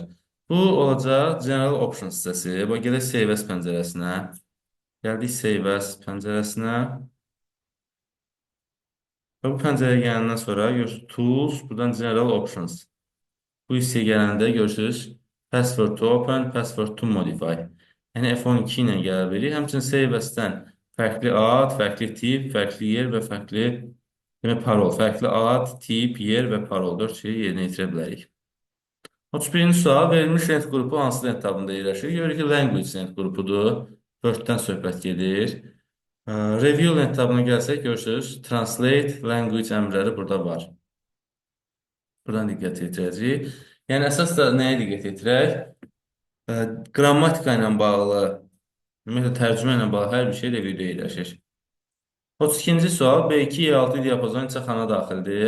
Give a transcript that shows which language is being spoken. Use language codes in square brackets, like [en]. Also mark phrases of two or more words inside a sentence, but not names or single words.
[az] Bu olacaq [en] General Options [az] hissəsi. Bax, gələk [en] Save as [az] pəncərəsinə. Gəldik [en] Save as [az] pəncərəsinə. Və bu pəncərəyə gələndən sonra görürsünüz Tools, buradan [en] General Options. [az] Bu hissəyə gələndə görürsünüz [en] Password to open, Password to modify. [az] Yəni F12 ilə gələ bilir. Həmçinin [en] Save as- [az] dən fərqli ad, fərqli tip, fərqli yer və fərqli parol. Fərqli ad, tip, yer və parol. 4 şeyi yerinə yetirə bilərik. 31-ci sual verilmiş lent qrupu hansı lent tabında yerləşir? Görürük ki, language lent qrupudur. 4-dən söhbət gedir. Review lent tabına gəlsək, görürsünüz, [en] translate language [az] əmrləri burada var. Buradan diqqət yetirəcəyik. Yəni, əsas da nəyə diqqət yetirək? Qrammatika ilə bağlı, ümumiyyətlə tərcümə ilə bağlı hər bir şey reviewdə yerləşir. 32-ci sual B2 E6 diapazon neçə xana daxildir?